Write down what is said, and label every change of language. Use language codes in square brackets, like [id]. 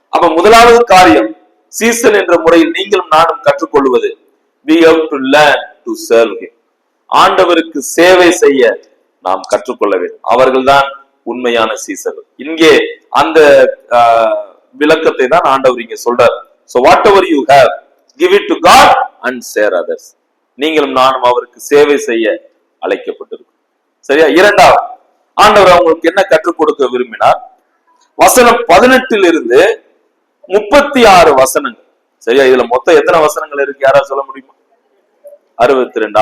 [ta] அப்ப முதலாவது காரியம், சீசன் என்ற முறையில் நீங்களும் நானும் கற்றுக்கொள்வது, [en] we have to learn to serve him. [ta] ஆண்டவருக்கு சேவை செய்ய நாம் கற்றுக்கொள்ள வேண்டும். அவர்கள்தான் உண்மையான சீசர்கள். இங்கே அந்த விளக்கத்தை தான் ஆண்டவர் இங்க சொல்றார். [en] So whatever you have, give it to God and share others. [ta] நீங்களும் நானும் அவருக்கு சேவை செய்ய அழைக்கப்பட்டிருக்கும். சரியா? இரண்டாவது, ஆண்டவர் அவங்களுக்கு என்ன கற்றுக் கொடுக்க விரும்பினார், வசனம் 18 இருந்து 36 வசனங்கள். சரியா? இதுல மொத்தம் எத்தனை வசனங்கள் இருக்கு, யாரா சொல்ல முடியுமா? 62.